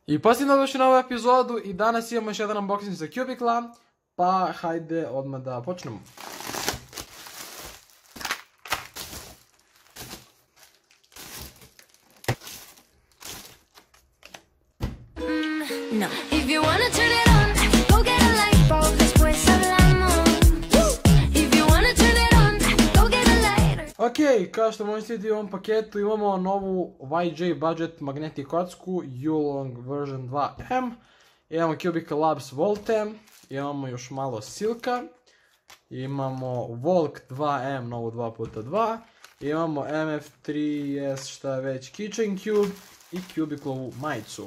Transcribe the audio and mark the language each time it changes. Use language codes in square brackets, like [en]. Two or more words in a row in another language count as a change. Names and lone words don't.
[bs] I posljedno došli na ovu epizodu i danas imamo još jedan unboxing za Cubicla, pa hajde odmah da počnemo. [en] No. If you wanna turn it on, go get a light bulb, [es] después hablamos. [en] If you wanna turn it on, go get a lighter. [bs] Ok, kao što možete vidjeti u ovom paketu imamo novu YJ Budget magnetic kocku Yulong version 2M. Imamo Cubicle Labs Volte, imamo još malo Silka, imamo Volk 2M novu 2x2, imamo MF3S šta je već Kitchen Cube i Cubiclovu majicu.